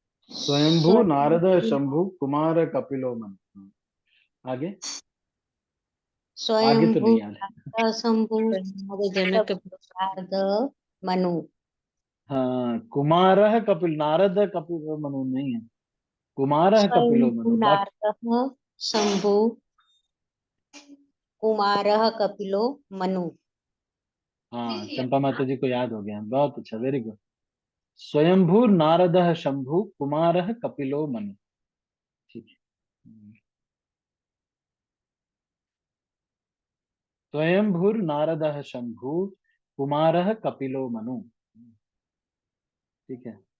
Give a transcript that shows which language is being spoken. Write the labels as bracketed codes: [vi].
[sa] स्वयंभू नारद शंभु कुमार कपिलो मन। [hi] आगे, आगे तो [sa] स्वयंभू [hi] नहीं याद है। [sa] नारद शंभु नारद जनक प्रसाद मनु। [hi] हाँ, कुमार कपिल, नारद कपिल मनु नहीं है, कुमार कपिलो [sa] स्वयंभू [hi] मनु बाकी। [sa] नारदः शंभु कुमारः कपिलो मनु। [hi] हाँ, चंपा माता जी को याद हो गया, बहुत अच्छा, वेरी गुड। [sa] स्वयंभू नारद शंभु कुमार कपिलो मनु। [hi] ठीक है। [sa] स्वयंभूर नारद शंभु कुमार कपिलो मनु। [hi] ठीक है।